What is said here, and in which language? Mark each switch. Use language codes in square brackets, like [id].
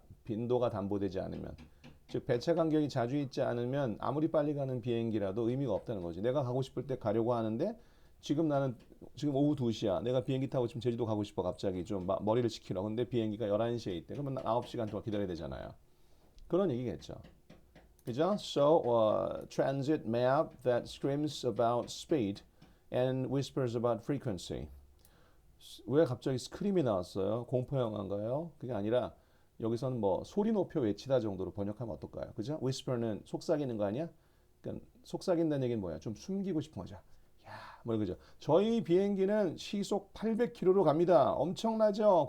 [ko] 빈도가 담보되지 않으면. 즉 배차 간격이 자주 있지 않으면 아무리 빨리 가는 비행기라도 의미가 없다는 거지. 내가 가고 싶을 때 가려고 하는데 지금 오후 2시야. 내가 비행기 타고 지금 제주도 가고 싶어. 갑자기 좀 머리를 식히러. 근데 비행기가 11시에 있대. 그러면 9시간 동안 기다려야 되잖아요. 그런 얘기겠죠. 그죠? [en] So, transit map that screams about speed and whispers about frequency. [ko] 왜 갑자기 스크림이 나왔어요? 공포 영화인가요? 그게 아니라 여기서는 뭐 소리 높여 외치다 정도로 번역하면 어떨까요? 그죠? whisper는 속삭이는 거 아니야? 그러니까 속삭인다는 얘기는 뭐야? 좀 숨기고 싶은 거죠. 야, 뭐 그죠? 저희 비행기는 시속 800km로 갑니다. 엄청나죠?